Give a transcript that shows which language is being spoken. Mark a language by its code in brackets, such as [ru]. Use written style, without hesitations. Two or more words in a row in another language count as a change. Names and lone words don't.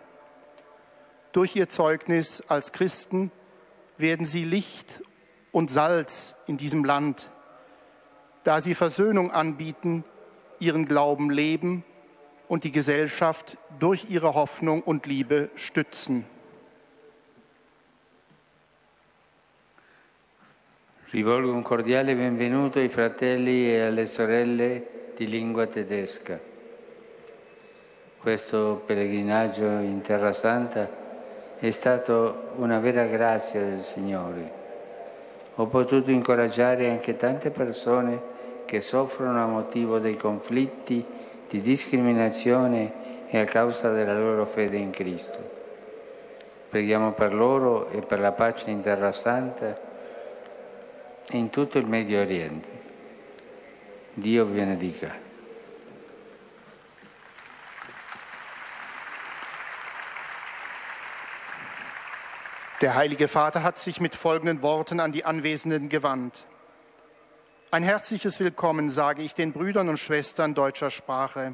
[de] Durch ihr Zeugnis als Christen werden sie Licht und Salz in diesem Land, da sie Versöhnung anbieten, ihren Glauben leben und die Gesellschaft durch ihre Hoffnung und Liebe stützen. [it] Rivolgo un cordiale benvenuto ai fratelli e alle sorelle di lingua tedesca. Questo pellegrinaggio in Terra Santa è stato una vera grazia del Signore. Ho potuto incoraggiare anche tante persone che soffrono a motivo dei conflitti, di discriminazione e a causa della loro fede in Cristo. Preghiamo per loro e per la pace in Terra Santa e in tutto il Medio Oriente. Dio vi benedica. [de] Der Heilige Vater hat sich mit folgenden Worten an die Anwesenden gewandt. Ein herzliches Willkommen sage ich den Brüdern und Schwestern deutscher Sprache.